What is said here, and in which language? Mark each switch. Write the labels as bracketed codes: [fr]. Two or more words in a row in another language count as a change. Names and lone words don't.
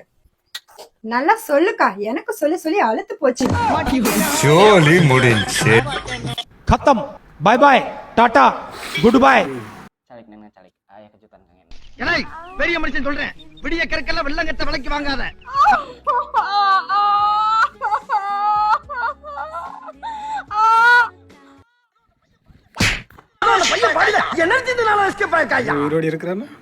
[ta] நல்லா சொல்லுக்கா, எனக்கு சொல்லி அழுத்து போச்சு. [en] खत्म, bye bye, टाटा, good bye. [ta] பெரிய மனுஷன் சொல்றேன், விடிய கற்கெல்லாம் வெள்ளங்கட்ட விலைக்கு வாங்காத. உயிரோடு இருக்கிறான்னா